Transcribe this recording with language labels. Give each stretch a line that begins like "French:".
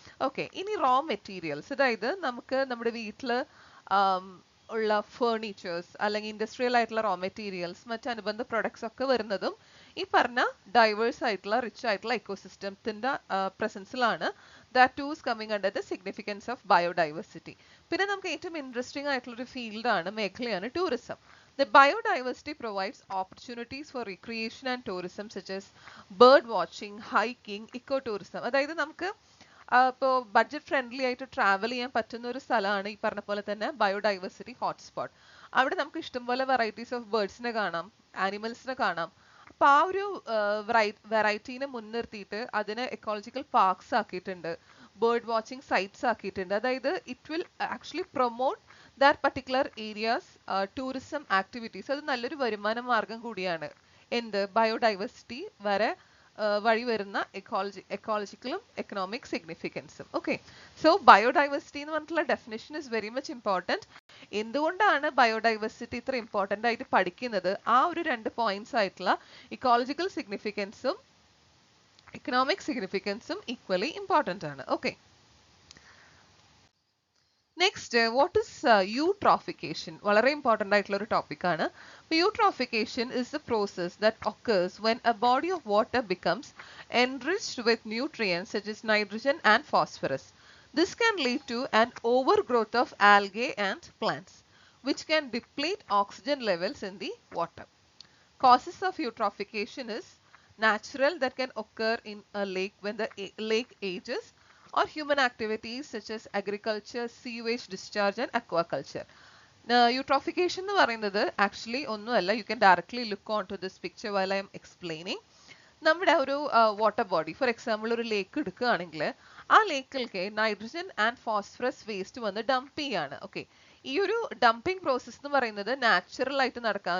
Malayalam: Okay, ഇനി raw materials, അതായത് നമുക്ക് നമ്മുടെ വീട്ടിൽ ഉള്ള ഫേർണിച്ചേഴ്സ് അല്ലെങ്കിൽ ഇൻഡസ്ട്രിയൽ ആയിട്ടുള്ള റോ മെറ്റീരിയൽസ്, മറ്റനുബന്ധ പ്രൊഡക്ട്സ് ഒക്കെ വരുന്നതും ഈ പറഞ്ഞ ഡൈവേഴ്സ് ആയിട്ടുള്ള റിച്ച് ആയിട്ടുള്ള ഇക്കോസിസ്റ്റത്തിന്റെ പ്രസൻസിലാണ്.
English: That to is coming under the significance of biodiversity.
Malayalam: പിന്നെ നമുക്ക് ഏറ്റവും ഇൻട്രസ്റ്റിംഗ് ആയിട്ടുള്ള ഒരു ഫീൽഡാണ്, മേഖലയാണ് tourism.
English: The biodiversity provides opportunities for recreation and tourism such as bird watching, hiking, ecotourism.
Malayalam: അതായത് നമുക്ക് ഇപ്പോൾ ബഡ്ജറ്റ് ഫ്രണ്ട്ലി ആയിട്ട് ട്രാവൽ ചെയ്യാൻ പറ്റുന്ന ഒരു സ്ഥലമാണ് ഈ പറഞ്ഞ പോലെ തന്നെ ബയോഡൈവേഴ്സിറ്റി ഹോട്ട്സ്പോട്ട്. അവിടെ നമുക്ക് ഇഷ്ടംപോലെ വെറൈറ്റീസ് ഓഫ് ബേർഡ്സിനെ കാണാം, ആനിമൽസിനെ കാണാം. അപ്പൊ ആ ഒരു വെറൈറ്റീനെ മുൻനിർത്തിയിട്ട് അതിനെ എക്കോളജിക്കൽ പാർക്സ് ആക്കിയിട്ടുണ്ട്, ബേർഡ് വാച്ചിങ് സൈറ്റ്സ് ആക്കിയിട്ടുണ്ട്.
English: അതായത് it will actually promote that particular areas tourism activities.
Malayalam: അത് നല്ലൊരു വരുമാന മാർഗം കൂടിയാണ്. എന്ത് ബയോഡൈവേഴ്സിറ്റി വഴി വരുന്ന എക്കോളജിക്കലും എക്കണോമിക് സിഗ്നിഫിക്കൻസും.
English: okay, so biodiversity
Malayalam: എന്ന് പറഞ്ഞിട്ടുള്ള
English: Definition is very much important.
Malayalam: എന്തുകൊണ്ടാണ് ബയോഡൈവേഴ്സിറ്റി ഇത്ര ഇമ്പോർട്ടൻ്റ് ആയിട്ട് പഠിക്കുന്നത്? ആ ഒരു 2 പോയിന്റ്സ് ആയിട്ടുള്ള ecological സിഗ്നിഫിക്കൻസും
English: economic significance equally important
Malayalam: ആണ്.
English: Okay. Next, what is eutrophication?
Malayalam: വളരെ important ആയിട്ടുള്ള ഒരു topic ആണ്.
English: Eutrophication is the process that occurs when a body of water becomes enriched with nutrients such as nitrogen and phosphorus. This can lead to an overgrowth of algae and plants, which can deplete oxygen levels in the water. Causes of eutrophication is natural, that can occur in a lake when the lake ages, or human activities such as agriculture, sewage discharge and aquaculture.
Malayalam: Eutrophication എന്ന് പറയുന്നത് actually ഒന്നുമല്ല.
English: You can directly look onto this picture while I am explaining.
Malayalam: നമ്മുടെ ഒരു water body, for example ഒരു ലേക്ക് എടുക്കുകയാണെങ്കിൽ ആ ലേക്കിലേക്ക് nitrogen and phosphorus waste വന്ന് dump ചെയ്യാണ്. ഓക്കെ, ഈ ഒരു ഡംപിങ് പ്രോസസ് എന്ന് പറയുന്നത് നാച്ചുറൽ ആയിട്ട് നടക്കാം.